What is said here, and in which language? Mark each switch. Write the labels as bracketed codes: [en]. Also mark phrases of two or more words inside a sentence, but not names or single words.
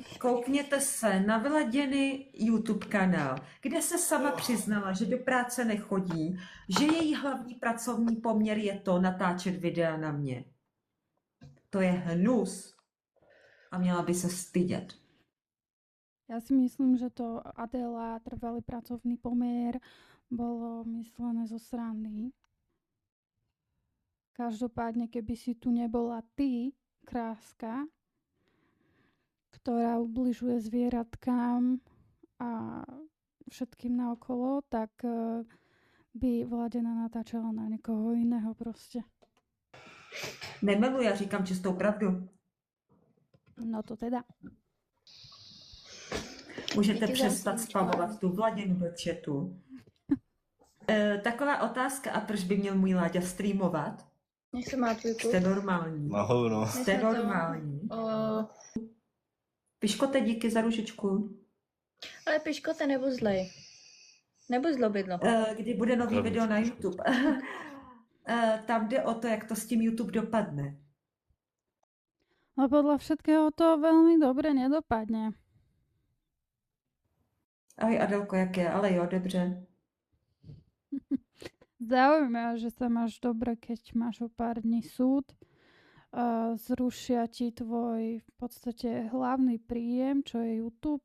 [cs] Koukněte se na Vyladěny YouTube kanál, kde se sama přiznala, že do práce nechodí, že její hlavní pracovní poměr je to natáčet videa na mě. To je hnus. A měla by se stydět. [sk] Ja si myslím, že to Adela, trvalý pracovný pomier, bolo myslené zo srandy. Každopádne, keby si tu nebola ty, kráska, ktorá ubližuje zvieratkám a všetkým naokolo, tak by Vladena natáčala [cs] na někoho jiného prostě. Nemelu, já říkám čistou pravdu. No to teda. Můžete Díky za přestat sluníčko. spamovat tu Vladinu do chatu. Taková otázka, a proč by měl můj Láďa streamovat? Jak se má tvůj Jste klub? normální. No. Jste jsme to- normální. O, Piškote, díky za ružičku. ale piškote nebo zlej? Nebo zlobidlo? Kdy bude nový Rovničku, video na piškote. YouTube? Tam jde o to, jak to s tím YouTube dopadne. [sk] No podľa všetkého to veľmi dobre nedopadne. [cs] Ahoj Adelko, jak je? Ale jo, dobře. [sk] Zaujímavé, že sa máš dobre, keď máš o pár dní súd. Zrušia ti tvoj v podstate hlavný príjem, čo je YouTube.